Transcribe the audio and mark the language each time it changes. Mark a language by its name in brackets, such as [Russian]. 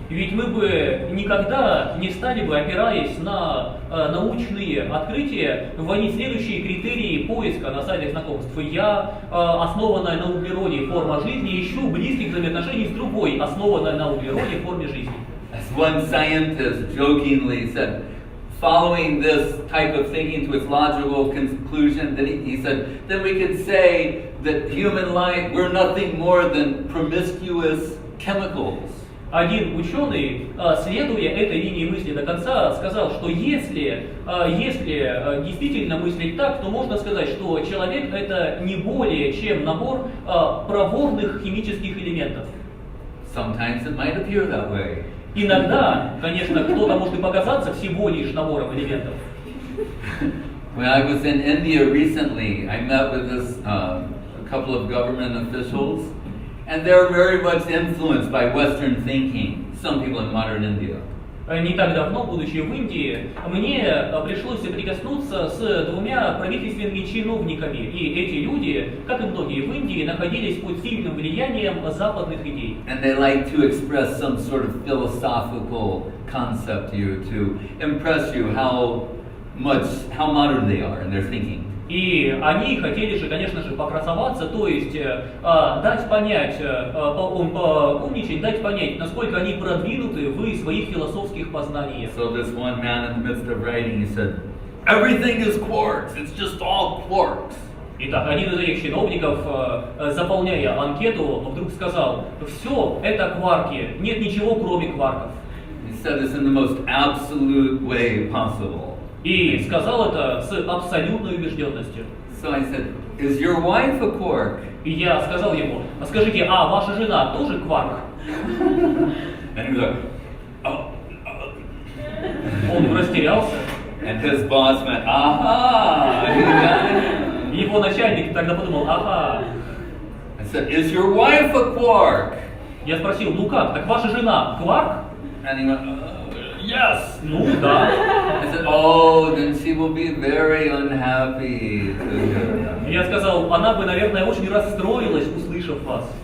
[Russian] Ведь мы бы никогда не стали бы, опираясь на научные открытия, вводить следующие критерии поиска на сайтах знакомств. Я, основанная на углероде форма жизни, ищу близких взаимоотношений с другой, основанной на углероде форме жизни. [English] As one scientist jokingly said, following this type of thinking to its logical conclusion, that he said, then we could say that human life, we're nothing more than promiscuous chemicals. [Russian] Один ученый, следуя этой линии мысли до конца, сказал, что если действительно мыслить так, то можно сказать, что человек это не более чем набор проворных химических элементов. [English] Sometimes it might appear that way. [Russian] Иногда, конечно, кто-то может и показаться всего лишь набором элементов. [English] When I was in India recently, I met with a couple of government officials, and they're very much influenced by Western thinking, some people in modern India. [Russian] Не так давно, будучи в Индии, мне пришлось соприкоснуться с двумя правительственными чиновниками. И эти люди, как и многие в Индии, находились под сильным влиянием западных идей. [English] And they like to express some sort of philosophical concept to you to impress you how modern they are in their thinking. [Russian] И они хотели же, конечно же, покрасоваться, то есть дать понять, поумничать, дать понять, насколько они продвинуты в своих философских познаниях. [English] So this one man in the midst of writing, he said, everything is quarks, it's just all quarks. [Russian] Итак, один из этих чиновников, заполняя анкету, вдруг сказал, все это кварки, нет ничего кроме кварков. [English] He said this in the most absolute way possible. [Russian] И сказал это с абсолютной убежденностью. [English] So I said, is your wife a quark? [Russian] И я сказал ему, скажите, а ваша жена тоже кварк? [English] And he was like, oh. [Russian] Он растерялся. [English] And his boss went, aha. [Russian] Его начальник тогда подумал, ага. [English] I said, is your wife a quark? [Russian] Я спросил, ну как, так ваша жена кварк? [English] And he went, yes. [Russian] Ну да. [English] I said, oh, then she will be very unhappy to hear that. [Russian] Я сказал, она бы, наверное, очень расстроилась, услышав вас.